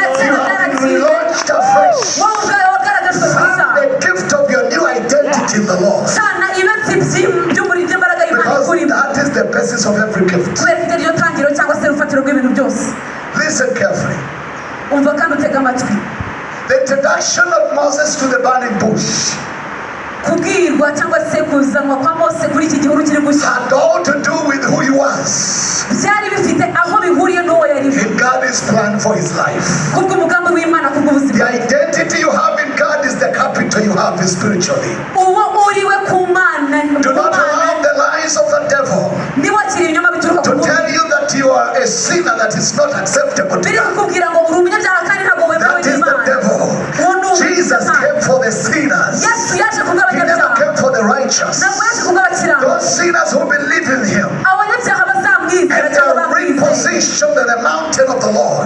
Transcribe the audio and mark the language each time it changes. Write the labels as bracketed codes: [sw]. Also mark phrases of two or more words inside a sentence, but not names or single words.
[en] You have been [rw] byaragiye. [en] relaunched afresh. [rw] Wowe ubwawe wagaragajwe [en] Find [rw] gusa. [en] the gift of your new identity in the Lord. [rw] Sana ibetsi by'imbaraga y'Imana [en] Because [rw] ikurimo. [en] that is the basis of every gift. [rw] Kubera ko iryo tangiriro cyangwa se urufatiro rw'ibintu byose. [en] Listen carefully. [rw] Umva kandi utega amatwi. [en] The introduction of Moses to the burning bush [rw] Kubwirwa cyangwa se kuzanwa kwa Mose kuri iki gihuru kiri gushya [en] had all to do with who he was [rw] byari bifite aho bihuriye n'uwo yari. [en] in God's plan for his life. [rw] Kubw'umugambi w'Imana [en] The [rw] kubw'ubuzima. [en] identity you have in God is the capital you have spiritually. [rw] Uwo uriwe ku Mana. [en] Do not allow the sinner that is not acceptable to God. That is the devil. Jesus came for the sinners. He never came for the righteous. Those sinners who believe in him and they are repositioned on the mountain of the Lord.